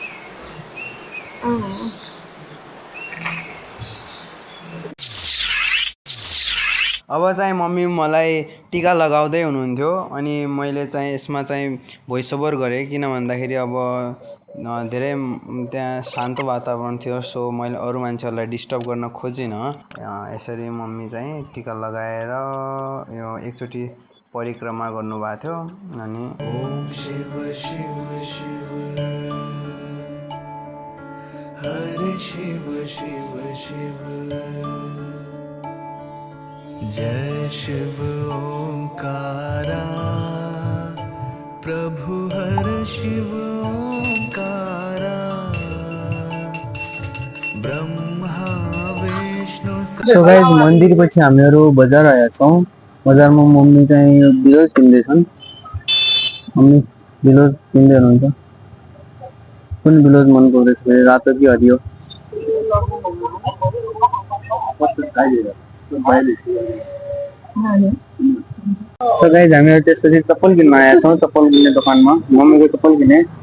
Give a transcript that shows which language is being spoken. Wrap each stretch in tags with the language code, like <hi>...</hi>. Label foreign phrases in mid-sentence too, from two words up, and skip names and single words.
<ne>अब चाहिँ मम्मी मलाई टिका लगाउँदै हुनुहुन्थ्यो अनि मैले चाहिँ यसमा चाहिँ</ne> <en>voice over</en> <ne>गरेँ, किन भन्दाखेरि अब धेरै त्यहाँ शान्त वातावरण थियो। सो मैले अरू मान्छेहरूलाई डिस्टर्ब गर्न खोजिनँ। यसरी मम्मी चाहिँ टिका लगाएर यो एकचोटि परिक्रमा गर्नुभएको थियो।</ne> <hi>अनि ओम शिव शिव शिव हरे शिव शिव शिव जय शिव ओंकारा प्रभु हर शिव ओंकारा ब्रह्मा विष्णु।</hi> <en>so guys</en> <ne>मन्दिर पछि हामीहरू बजार आएका छौँ। बजारमा मम्मी चाहिँ बिजल किन्दैछन्। मम्मी ब्लाउज किन्दै हुनुहुन्छ कुन ब्लाउज मन पर्दैछ रातो कि हरियो</ne> <en>so guys</en> <ne>हामीहरू त्यसपछि चप्पल किन्न आएका छौँ चप्पल किन्ने दोकानमा मम्मीको चप्पल किने</ne>